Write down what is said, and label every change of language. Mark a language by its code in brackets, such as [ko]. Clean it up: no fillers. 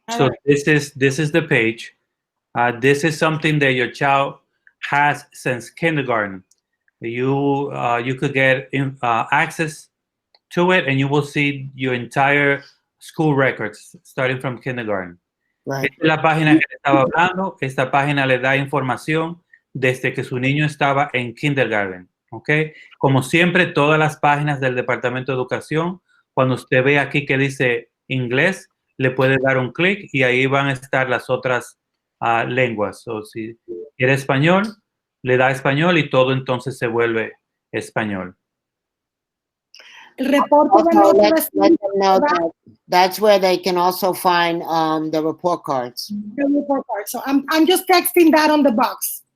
[en] So this is the page. This is something that your child has since kindergarten. You could get access to it, and you will see your entire school records starting from kindergarten. Right. [es] Esta es la página que le estaba hablando. Esta página le da información desde que su niño estaba en kindergarten. ¿Ok? Como siempre, todas las páginas del Departamento de Educación, cuando usted ve aquí que dice inglés, le puede dar un clic y ahí van a estar las otras lenguas. O si quiere español, le da español y todo entonces se vuelve español. El reporte de [en] Also, [es] notas [en] let them know that that's where they can also find the report cards. the report card. So I'm just texting that on the box.